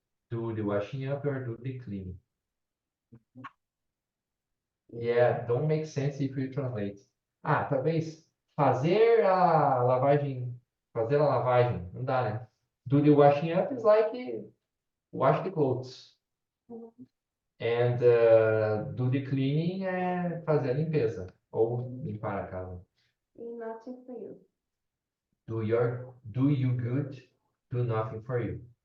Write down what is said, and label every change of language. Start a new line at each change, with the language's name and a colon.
English: Do the washing up or do the cleaning. Yeah, don't make sense if you translate.
Portuguese: Ah, talvez fazer a lavagem. Fazer a lavagem. Não dá, né?
English: Do the washing up is like wash the clothes. Mhm. And do the cleaning
Portuguese: é fazer a limpeza. Ou limpar a casa.
English: Nothing for you. Do you good, do nothing for you.